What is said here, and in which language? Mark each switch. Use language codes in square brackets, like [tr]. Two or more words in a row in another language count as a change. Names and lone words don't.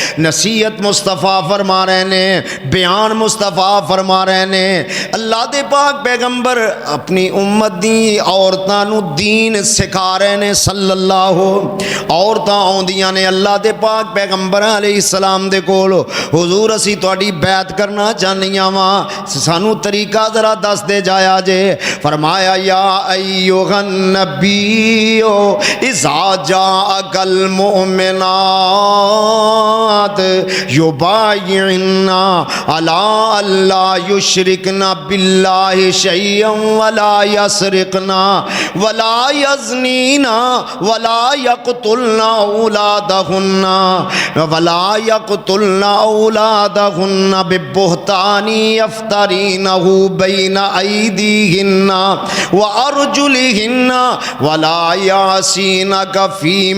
[pa] نصیحت مصطفیٰ فرما رہے نے، بیان مصطفیٰ فرما رہے نے اللہ دے پاک پیغمبر اپنی امت دیاں عورتاں نوں دین سکھا رہے نے صلی اللہ عورتاں آوندیاں نے اللہ دے پاک پیغمبر علیہ السلام دے کول حضور اسی تہاڈی بیعت کرنا چاہنیاں واں سانوں طریقہ ذرا دس دے جایا جے فرمایا [ar] يا أيها النبي إذا جاءك المؤمنات يبايعنك على ألا يشركن بالله شيئا ولا يسرقن ولا يزنين ولا يقتلن أولادهن ولا يقتلن أولادهن ببهتان يفترينه بين أيديهن وأرجلهن ولا يعصينك في